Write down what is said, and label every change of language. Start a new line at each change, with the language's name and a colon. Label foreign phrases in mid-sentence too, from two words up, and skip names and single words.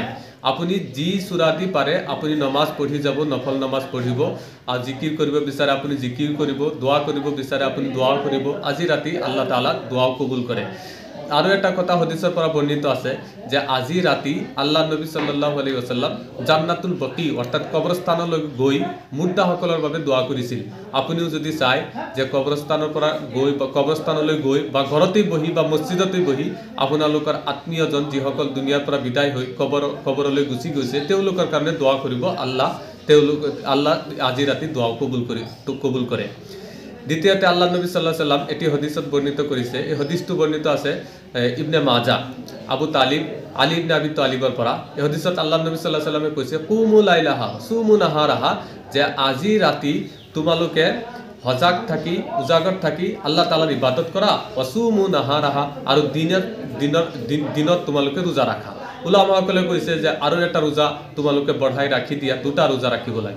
Assamese: আপুনি যি সূৰা দি পাৰে আপুনি নমাজ পঢ়ি যাব, নফল নমাজ পঢ়িব। আৰু জিকিৰ কৰিব বিচাৰে আপুনি জিকিৰ কৰিব, দোৱা কৰিব বিচাৰে আপুনি দোৱা কৰিব। আজি ৰাতি আল্লাহ তাআলা দোৱাও কবুল কৰে। আৰু এটা কথা হদিছৰ পৰা বৰ্ণিত আছে যে আজি ৰাতি আল্লাহ নবী
Arabic: صلى الله عليه وسلم
Assamese: জান্নাতুল বকী অৰ্থাৎ কবৰস্থানলৈ গৈ মুৰ্দাসকলৰ বাবে দোৱা কৰিছিল। আপুনিও যদি চায় যে কবৰস্থানলৈ গৈ বা ঘৰতেই বহি বা মছজিদতেই বহি আপোনালোকৰ আত্মীয়জন যিসকল দুনিয়াৰ পৰা বিদায় হৈ কবৰলৈ গুচি গৈছে তেওঁলোকৰ কাৰণে দোৱা কৰিব। আল্লাহ আজি ৰাতি দোৱাও কবুল কৰে। দ্বিতীয়তে আল্লাহ নবী
Arabic: صلى الله عليه وسلم
Assamese: এটি হদিছত বৰ্ণিত কৰিছে। এই হদিছটো বৰ্ণিত আছে ইবনে মাজা আবু তালিব আলী ইবনে আবি তালিবৰ পৰা। এই হদিছত আল্লাহ নবী
Arabic: صلى الله عليه وسلم
Assamese: কৈছে
Arabic: قوموا ليلها صوموا نهارها,
Assamese: যে আজি ৰাতি তোমালোকে সজাগ থাকি উজাগৰ থাকি আল্লাহ তাআলাৰ ইবাদত কৰা,
Arabic: وصوموا نهارها,
Assamese: আৰু দিনত তোমালোকে ৰোজা ৰাখা। উলামাসকলে কৈছে যে আৰু এটা ৰোজা তোমালোকে বঢ়াই ৰাখি দিয়া, দুটা ৰোজা ৰাখিব লাগে।